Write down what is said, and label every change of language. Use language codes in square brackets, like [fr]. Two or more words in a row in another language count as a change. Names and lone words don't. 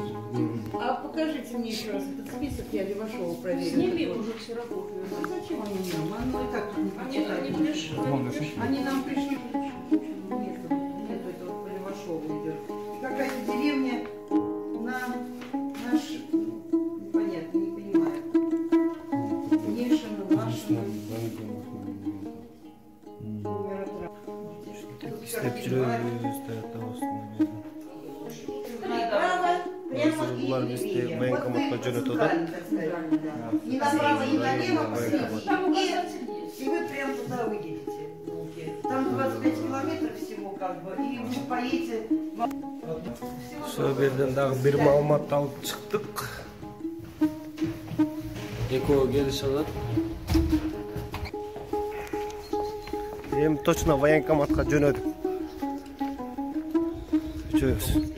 [ru] А покажите мне еще раз этот список, я Левашова проверю. Сними уже ксерокопию. А зачем они нам? Оно и так не пришли. Они нам пришли. Нет этого по Левашову идет. Какая-то деревня на наш, непонятно, не понимаю. Нешина, Вашина. [ky] Булар бизди военкоматка жөнөтөт. [ru] Не направо, не налево, и вы прям туда выйдете. Там 25 километров всего как бы, и вы поедете. [ky] Сол жерден дагы бир маалымат алып чыктык. Экөө келишип атат. Эми точно военкоматка жөнөдүк. Үчөөбүз.